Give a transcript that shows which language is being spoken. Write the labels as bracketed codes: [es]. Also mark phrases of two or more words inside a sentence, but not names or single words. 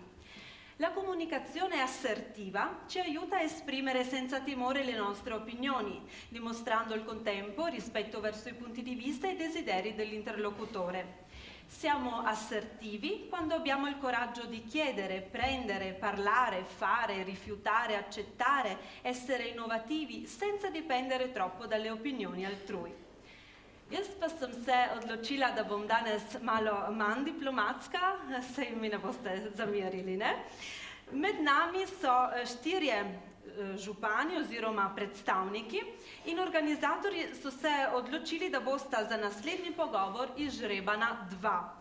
[it] La comunicazione assertiva ci aiuta a esprimere senza timore le nostre opinioni, dimostrando al contempo rispetto verso i punti di vista e i desideri dell'interlocutore. Siamo assertivi quando abbiamo il coraggio di chiedere, prendere, parlare, fare, rifiutare, accettare, essere innovativi senza dipendere troppo dalle opinioni altrui. [sl] Jaz pa sem se odločila, da bom danes malo manj diplomatska, saj mi ne boste zamerili, ne? Med nami so štirje župani oziroma predstavniki in organizatorji so se odločili, da bosta za naslednji pogovor izžrebana dva.